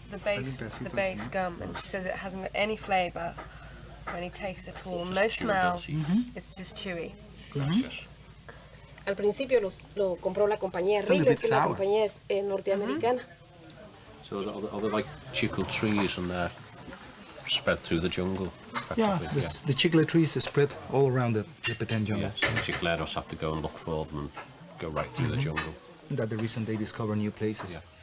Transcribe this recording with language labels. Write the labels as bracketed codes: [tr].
[en] The base gum, and she says it hasn't got any flavour or any taste at all, no smell. It's just chewy. [es] Al principio lo compró la compañía River, que la compañía es norteamericana. [en] So are they like chicle trees and they're spread through the jungle? Yeah, the chicle trees are spread all around the Petén jungle. Yeah, so chicleros have to go and look for them and go right through the jungle. That's the reason they discover new places.